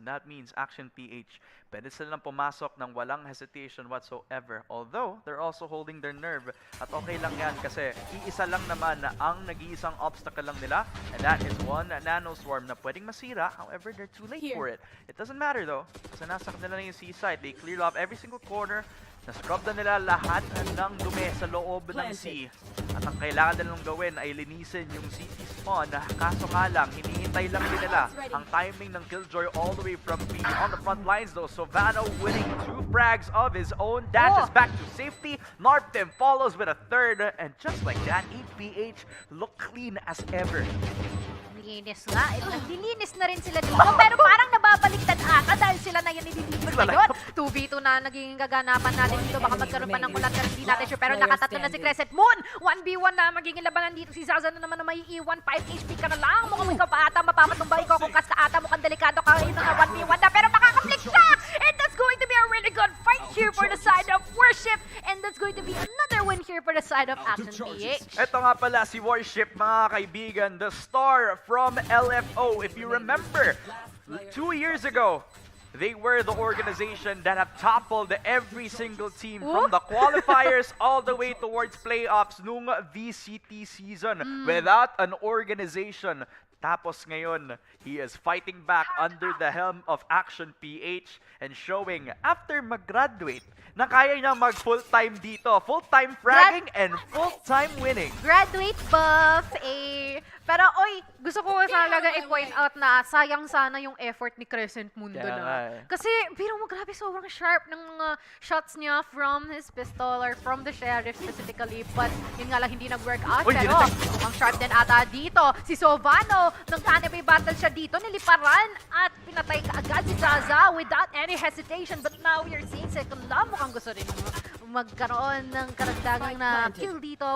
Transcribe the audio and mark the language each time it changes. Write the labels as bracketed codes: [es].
[en] And that means [tl] Action PH, pwede silang pumasok ng walang hesitation whatsoever. [en] Although, they're also holding their nerve. [tl] At okay lang yan kasi iisa lang naman na ang nag-iisang obstacle lang nila. [en] And that is one Nano Swarm [tl] na pwedeng masira. [en] However, they're too late for it. It doesn't matter though. [tl] Kasi nasa kanila na yung C-side. They cleared off every single corner. Na-scrub na nila lahat ng dumi sa loob ng C. At ang kailangan nilang gawin ay linisin yung CT spawn. Kaso nga lang, hinihintay lang din nila ang timing ng Killjoy all the way from B. [en] On the front lines though, Sovano winning 2 frags of his own. Dashes back to safety. Narptim follows with a 3rd. And just like that, APH look clean as ever. [tl] Linis nga. Naglilinis na rin sila dito. Pero parang nababaliktad ata dahil sila na yan nililinis ngayon. 2v2 na naging gaganapan natin dito. Baka magkaroon pa ng kulat na hindi natin sure. Pero nakatatlo na si Crescent Moon. 1v1 na magiging labanan dito. Si Zaza na naman na may iiwan. 5 HP ka na lang. Mukhang ikaw pa ata mapapatumba. Ikaw kung kas ka ata. Mukhang delikado ka. Yun na 1v1 na. Pero makakaplik siya! [en] And that's going to be a really good fight here for the side of Worship. And that's going to be another win here for the side of Action PH. [tl] Ito nga pala si Warship, mga kaibigan, [en] the star from LFO. If you remember, 2 years ago, they were the organization that have toppled every single team from the qualifiers all the way towards playoffs nung VCT season without an organization. [tl] Tapos ngayon, [en] he is fighting back under the helm of Action PH and showing after mag-graduate [tl] na kaya niya mag-full-time dito. [en] Full-time fragging and full-time winning. [tl] Graduate buff, eh. Pero, oy, gusto ko talaga i-point out na sayang sana yung effort ni Crescent Moon doon. Kasi, pero mo grabe, sobrang sharp ng mga shots niya [en] from his pistol or from the sheriff specifically. But, [tl] yun nga lang, hindi nag-work out. Pero, mukhang sharp din ata dito. Si Sovano, nung anime battle siya dito, niliparan at pinatay ka agad si Zaza [en] without any hesitation. But now, we are seeing Second Love. [tl] Mukhang gusto rin magkaroon ng karagdagang na kill dito.